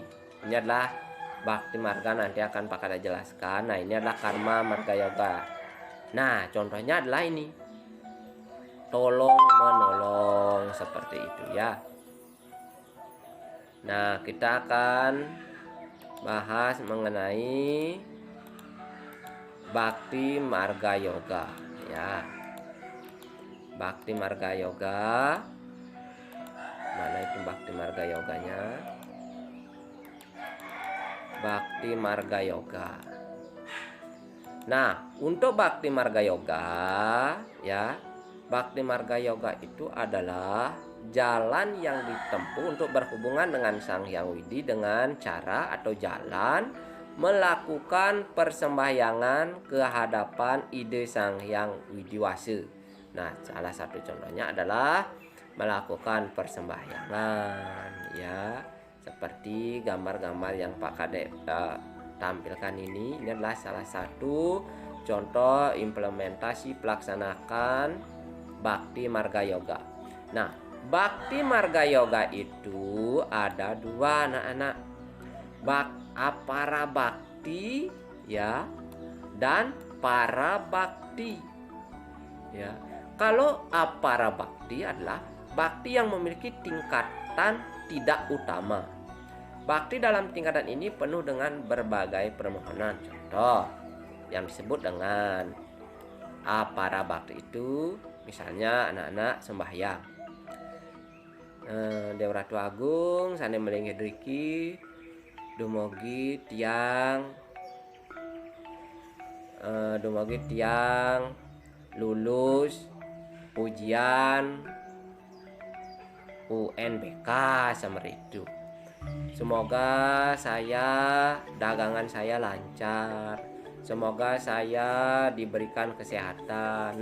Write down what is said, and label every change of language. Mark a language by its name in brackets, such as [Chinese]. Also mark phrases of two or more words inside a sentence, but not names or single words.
[Indonesian] Ini adalah bakti marga, nanti akan Pak Kada jelaskan. Nah, ini adalah karma marga yoga. Nah, contohnya adalah ini. Tolong menolong, seperti itu ya. Nah, kita akan bahas mengenai bakti marga yoga ya. Bakti marga yoga. Mana itu bakti marga yoganya? Bakti marga yoga. Nah, untuk bakti marga yoga ya, bakti marga yoga itu adalah jalan yang ditempuh untuk berhubungan dengan Sang Hyang Widi dengan cara atau jalan melakukan persembahyangan ke hadapan ide Sang Hyang Widiwasa. Nah, salah satu contohnya adalah melakukan persembahyangan ya, seperti gambar-gambar yang Pak Kadek tampilkan ini. Ini adalah salah satu contoh implementasi pelaksanakan bakti marga yoga. Nah, bakti marga yoga itu ada dua, anak-anak. Apara bakti ya, dan para bakti ya. Kalau apara bakti adalah bakti yang memiliki tingkatan tidak utama. Bakti dalam tingkatan ini penuh dengan berbagai permohonan. Contoh yang disebut dengan apara bakti itu, misalnya anak-anak sembahyang. [Balinese] Dewa Ratu Agung sane melinggi driki dumugi tiang lulus ujian UNBK [Indonesian] seperti itu. Semoga dagangan saya lancar. Semoga saya diberikan kesehatan.